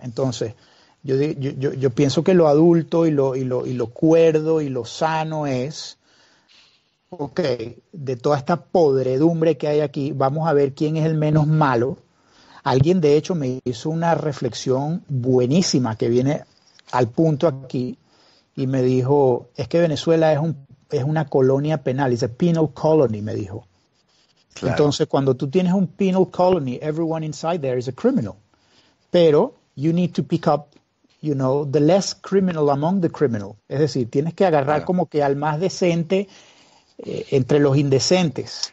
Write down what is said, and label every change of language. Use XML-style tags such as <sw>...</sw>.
<es>Entonces, yo pienso que lo adulto y lo cuerdo y lo sano es, ok, de toda esta podredumbre que hay aquí, vamos a ver quién es el menos malo. Alguien de hecho me hizo una reflexión buenísima que viene al punto aquí y me dijo, es que Venezuela es una colonia penal, es</es> <en>a penal colony,</en> <es>me dijo. Claro. Entonces, cuando tú tienes un</es> <en>penal colony, everyone inside there is a criminal. Pero you need to pick up, the less criminal among the criminal.</en> <es>Es decir, tienes que agarrar Claro. como que al más decente entre los indecentes,</es>